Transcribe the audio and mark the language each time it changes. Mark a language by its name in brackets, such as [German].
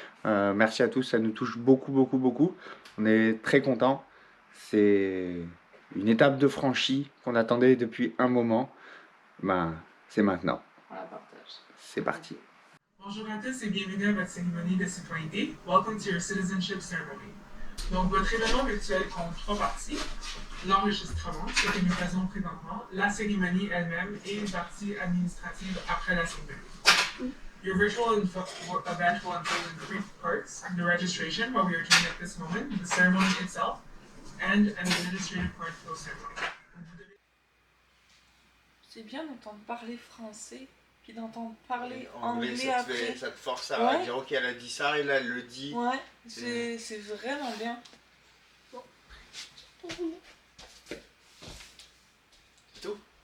[French] Merci à tous, ça nous touche beaucoup, beaucoup, beaucoup. On est très contents. C'est une étape de franchie qu'on attendait depuis un moment. Ben, c'est maintenant. On la partage. C'est parti. Bonjour à tous et bienvenue à votre cérémonie de citoyenneté. [English] Welcome to your citizenship ceremony. [French] Donc, votre événement virtuel compte 3 parties. L'enregistrement, ce que nous faisons présentement, la cérémonie elle-même et une partie administrative après la cérémonie. [English] Your virtual event will unfold in 3 parts: the registration, what we are doing at this moment, the ceremony itself, and an administrative part post-ceremony. [French] C'est bien d'entendre parler français, puis d'entendre parler anglais ça après. ça te force à Ouais. dire ok, elle a dit ça et là elle le dit. Ouais, c'est vraiment bien. C'est tout.